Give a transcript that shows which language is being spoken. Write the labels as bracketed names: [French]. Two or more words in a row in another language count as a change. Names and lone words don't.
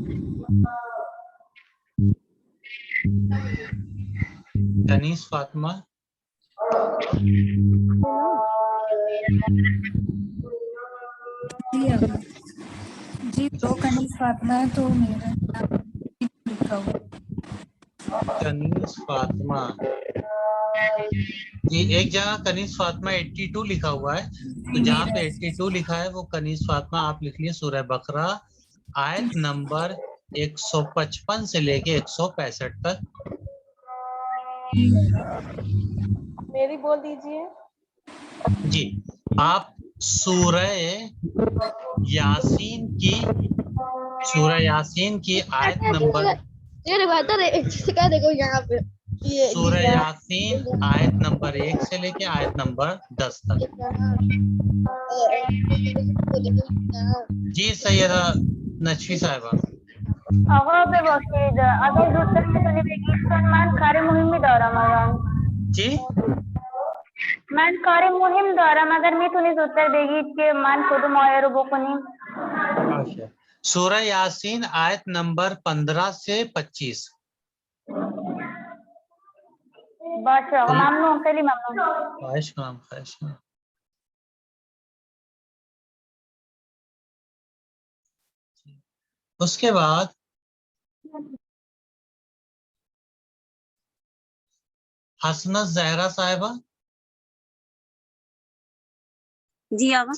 [Urdu] कनीस फातिमा। جی آغا. جی دو کنیز فاطمہ ہے تو میرا نام لکھا ہوا. कनीस फातिमा جی ایک جگہ کنیز فاطمہ 82 لکھا ہوا ہے، تو جہاں پہ 82 لکھا ہے وہ کنیز فاطمہ آپ لکھ لیے سورہ بقرہ آیت نمبر 155 سے لے کے 165 تک. میری بول دیجیے. جی آپ سورہ یاسین کی آیت نمبر سورہ یاسین آیت نمبر 1 سے لے کے آیت نمبر 10 تک. جی سیدہ نجفی صاحبہ. [Persian] آقا ببخشید اگر زودتر میتونی بگید چون من کار مهمی دارم الان. [Urdu] جی [Persian] من کار مهم دارم اگر میتونی زودتر بگید که من کدوم آیه رو بخونیم. [Urdu] سورہ یاسین آیت نمبر 15 سے 25. [Persian] باشه آقا ممنون خیلی ممنون. خواہش کنم خواہش کنم. [Urdu] اس کے بعد حسنت زہرا صاحبہ. جی آقا.